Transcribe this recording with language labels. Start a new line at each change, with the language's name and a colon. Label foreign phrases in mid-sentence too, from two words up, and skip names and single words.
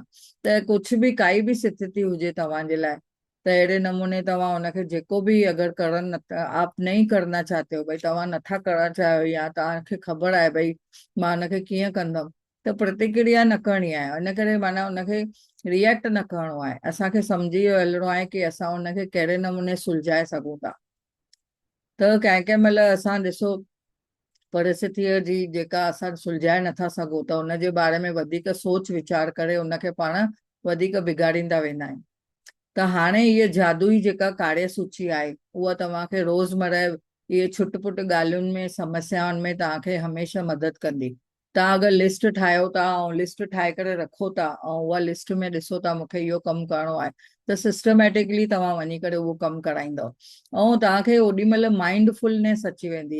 Sindhi: त कुझु बि काई बि स्थिति हुजे तव्हांजे लाइ, त अहिड़े नमूने तव्हां हुनखे जेको बि अगरि करण नथा,
Hindi: आप नहीं करना चाहते हो,
Sindhi: भई तव्हां नथा करणु चाहियो या तव्हांखे ख़बर आहे भई मां हुनखे कीअं कंदमि, त प्रतिक्रिया न करणी आहे, इन करे माना हुनखे रिएक्ट न करिणो आहे, असांखे सम्झी हलणो आहे की असां हुनखे कहिड़े नमूने सुलझाए सघूं था। त कंहिं कंहिं महिल असां ॾिसो परिस्थितीअ जी जेका असां सुलझाए नथा सघूं त हुनजे बारे में वधीक सोच वीचार करे हुनखे पाण वधीक बिगाड़ींदा वेंदा आहियूं। त हाणे इहा जादुई जेका कार्य सूची आहे उहा तव्हांखे रोज़मर्रा इहे छुट-पुट ॻाल्हियुनि में समस्याउनि में तव्हांखे हमेशह मदद कंदी। तव्हां अगरि लिस्ट ठाहियो था ऐं लिस्ट ठाहे करे रखो था ऐं उहा लिस्ट में ॾिसो था मूंखे इहो कमु करिणो आहे त सिस्टमेटिकली तव्हां वञी करे उहो कमु कराईंदव ऐं तव्हांखे ओॾी महिल माइंडफुलनेस अची वेंदी